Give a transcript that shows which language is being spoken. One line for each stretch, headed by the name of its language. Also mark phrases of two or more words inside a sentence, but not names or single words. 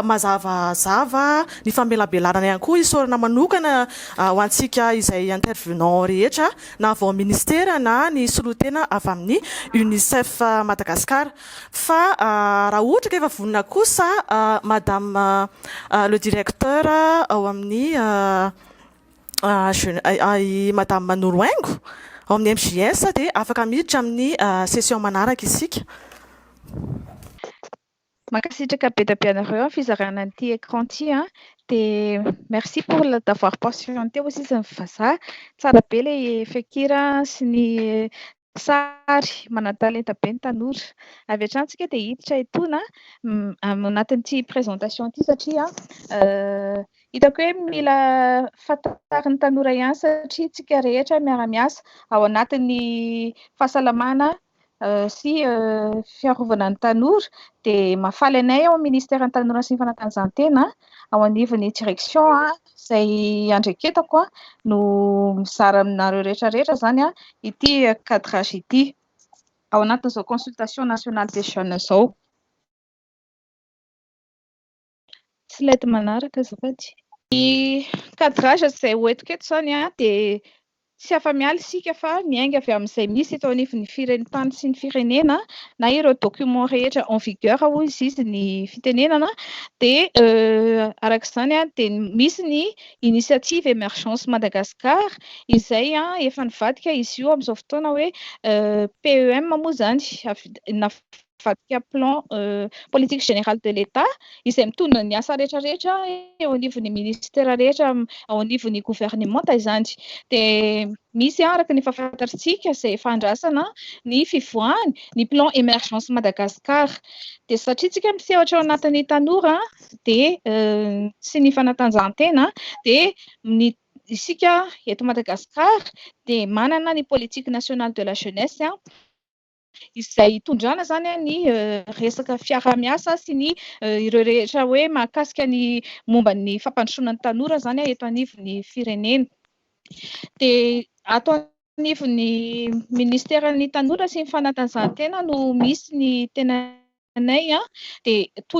Malagasy: mazavazava ny famelabelarana ihany koa isaorana manokana ho antsika izay intervenant rehetra na avy ao ministera na ny solotena avy amin'ny UNICEF Madagasikara fa raha ohatra ka efa vonina kosa
French: madame le directeur
Malagasy: ao amin'ny madame Noroengo ao amin'ny MJS dia afaka miditra amin'ny session manaraka isika. Makasitraka be dia be anareo amin'ny fizarana an'ity écran ity dia
French: merci pour d'avoir patienté aussi
Malagasy: sy ny vazaha tsara be ilay fekira sy ny sary manan-talenta be ny tanora avy hatrany tsika dia hiditra etona anatin'ity présentation ity satria hitako hoe mila fantarin'ny tanora ihany satria tsika rehetra miara-miasa ao anatin'ny fahasalamana sy fiarovana ny tanora dia mahafaly anay ao ministère ny tanora sy ny fanatanjahantena ao anivon'ny direction izay andreketako no mizara aminareo rehetrarehetra zany ity cadrage ity ao anatin'izao
French: consultation nationale des jeunes
Malagasy: zao. Slide manaraka azafady. Ny cadrage izay hoentiko eto zany dia tsy afa-miala isika fa miainga avy amin'izay misy eto anivon'ny tany sy ny firenena na ireo document rehetra
French: en vigueur
Malagasy: hoy izy ny fitenenana dia arak'izany dia misy ny
French: initiative émergence Madagascar
Malagasy: izay efa nivadika izy io amin'izao fotoana hoe PEM moa zany navadika
French: plan politique générale de l'État
Malagasy: izay mitondra ny asa rehetrarehetra eo anivon'ny ministère rehetra ao anivon'ny gouvernement izany dia misy araka ny fahafantarintsika izay efa andrasana ny fivoahany ny
French: plan émergence Madagascar
Malagasy: dia satria tsika misehatra ao anatin'ny tanora dia sy ny fanatanjahantena dia isika eto Madagascar dia manana ny
French: politique nationale de la jeunesse
Malagasy: izay tondrana zany ny resaka fiara-miasa sy ny ireo rehetra hoe mahakasika ny momba ny fampandrosoana ny tanora zany eto anivon'ny firenena dia ato anivon'ny ministère ny tanora sy ny fanatanjahantena no misy ny tena anay dia toy